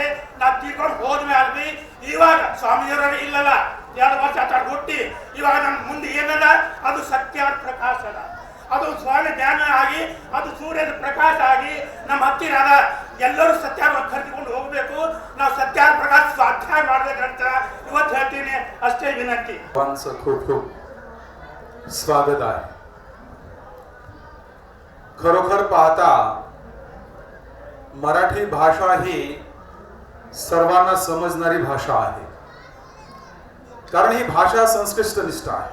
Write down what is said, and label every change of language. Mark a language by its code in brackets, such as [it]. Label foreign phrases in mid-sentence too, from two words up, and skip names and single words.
[kn] ನಾವು ತೀರ್ಕೊಂಡು ಹೋದ್ಮೇಲೆ ಇವಾಗ ಸ್ವಾಮಿಯವರ ಇಲ್ಲಲ್ಲ, 2 ವರ್ಷ ಆಟ ಹುಟ್ಟಿ ಇವಾಗ ನಮ್ಮ ಮುಂದೆ ಏನದ, ಅದು ಸತ್ಯ ಪ್ರಕಾಶ ಅದ. ಅದು ಸ್ವಾಮಿ ಧ್ಯಾನ ಆಗಿ, ಅದು ಸೂರ್ಯನ ಪ್ರಕಾಶ ಆಗಿ ನಮ್ಮ ಹತ್ತಿರ ಅದ. ಎಲ್ಲರೂ ಸತ್ಯ ಕರೆದುಕೊಂಡು ಹೋಗ್ಬೇಕು. ನಾವು ಸತ್ಯ ಪ್ರಕಾಶ ಸ್ವಾಧ್ಯಾಯ ಮಾಡ್ಬೇಕಂತ ಇವತ್ತು ಹೇಳ್ತೀನಿ. ಅಷ್ಟೇ ವಿನಂತಿ. [mr] खूप खूप स्वागत आहे. खरोखर पाहता मराठी भाषा ही सर्वांना समजणारी भाषा आहे. कारण ही भाषा संस्कृष्टनिष्ठ आहे.